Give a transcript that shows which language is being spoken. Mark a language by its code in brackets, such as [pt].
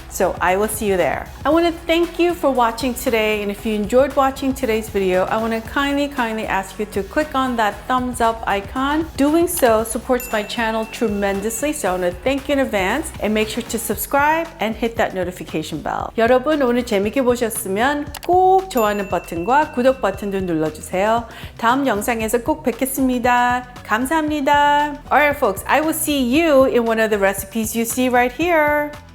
[en] So I will see you there. I want to thank you for watching today, and if you enjoyed watching today's video, I want to kindly ask you to click on that thumbs up icon. Doing so supports my channel tremendously, so I want to thank you in advance, and make sure to subscribe and hit that notification bell. [ko] 여러분 오늘 재밌게 보셨으면 꼭 좋아하는 버튼과 구독 버튼도 눌러주세요. 다음 영상에서 꼭 뵙겠습니다. 감사합니다. [en] Alright folks, I will see you in one of the recipes you see right here.